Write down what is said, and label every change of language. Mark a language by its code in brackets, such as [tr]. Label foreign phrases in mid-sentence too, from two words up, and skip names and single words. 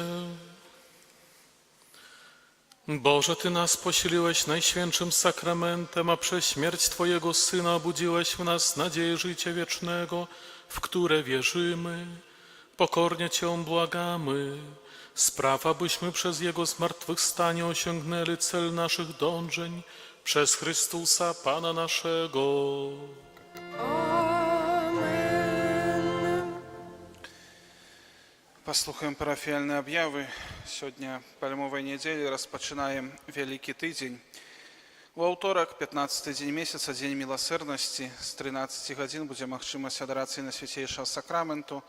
[pl] Boże, Ty nas posiliłeś Najświętszym Sakramentem, a przez śmierć Twojego Syna obudziłeś w nas nadzieję życia wiecznego, w które wierzymy. Pokornie Cię błagamy, spraw, abyśmy przez Jego zmartwychwstanie osiągnęli cel naszych dążeń, przez Chrystusa Pana naszego. Amen. [be] Паслухаем парафіяльныя аб'явы. Сёння пальмовай нядзелі распачынаем вялікі тыдзень. У аўторак, 15 дзень месяца, дзень міласэрнасці, з 13 гадзін будзе магчымасць адарацыі на свяцейшага сакраменту.